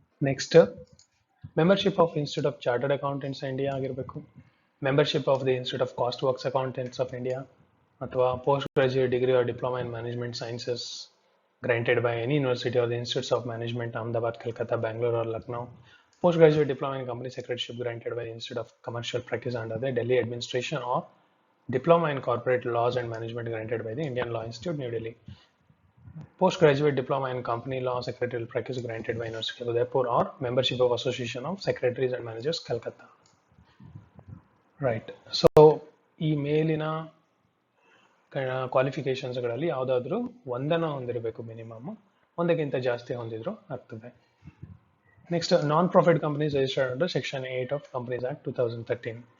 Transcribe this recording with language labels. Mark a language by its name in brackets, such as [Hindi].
[English] next membership of institute of chartered accountants India [Kannada] ಆಗಿರಬೇಕು. [English] membership of the institute of cost works accountants of India [Kannada] ಅಥವಾ [English] Post graduate degree or diploma in management sciences granted by any university or the institutes of management Ahmedabad, Kolkata, Bangalore or Lucknow. Postgraduate diploma in company secretaryship granted by the Institute of Commercial Practice under the Delhi Administration or diploma in corporate laws and management granted by the Indian Law Institute, New Delhi. Postgraduate diploma in company law secretarial practice granted by University of Udaipur or membership of Association of Secretaries and Managers, Calcutta. Right. So [Kannada] ಈ ಮೇಲಿನ ಕ್ವಾಲಿಫಿಕೇಶನ್ಸ್ಗಳಲ್ಲಿ ಯಾವುದಾದ್ರೂ ಒಂದನ್ನು ಹೊಂದಿರಬೇಕು, minimum ಒಂದಕ್ಕಿಂತ ಜಾಸ್ತಿ ಹೊಂದಿದ್ರು ಆಗ್ತದೆ. [English] Next non profit companies registered under section 8 of companies act 2013.